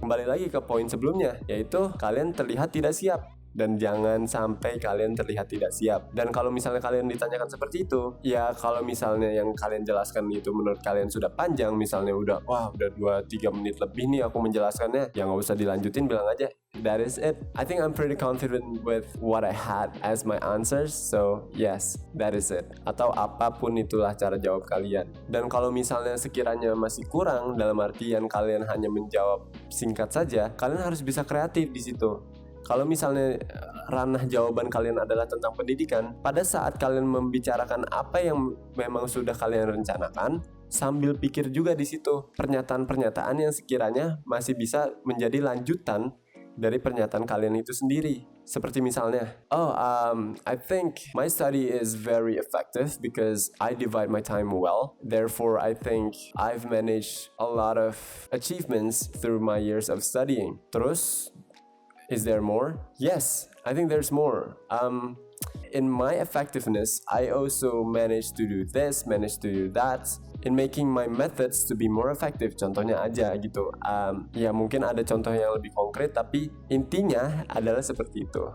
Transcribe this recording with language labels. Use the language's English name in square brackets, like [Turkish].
[Indonesian] Kembali lagi ke poin sebelumnya, yaitu kalian terlihat tidak siap. Dan jangan sampai kalian terlihat tidak siap. Dan kalau misalnya kalian ditanyakan seperti itu, ya kalau misalnya yang kalian jelaskan itu menurut kalian sudah panjang, misalnya udah 2-3 menit lebih nih aku menjelaskannya, ya nggak usah dilanjutin, bilang aja, [English] that is it. I think I'm pretty confident with what I had as my answers, so yes, that is it. [Indonesian] Atau apapun itulah cara jawab kalian. Dan kalau misalnya sekiranya masih kurang, dalam artian kalian hanya menjawab singkat saja, kalian harus bisa kreatif di situ. Kalau misalnya ranah jawaban kalian adalah tentang pendidikan, pada saat kalian membicarakan apa yang memang sudah kalian rencanakan, sambil pikir juga di situ pernyataan-pernyataan yang sekiranya masih bisa menjadi lanjutan dari pernyataan kalian itu sendiri. [English] Seperti misalnya, I think my study is very effective because I divide my time well. Therefore, I think I've managed a lot of achievements through my years of studying. Terus, is there more? Yes, I think there's more. In my effectiveness, I also managed to do this, managed to do that, in making my methods to be more effective. [Indonesian] Contohnya aja gitu. Ya mungkin ada contoh yang lebih konkret, tapi intinya adalah seperti itu.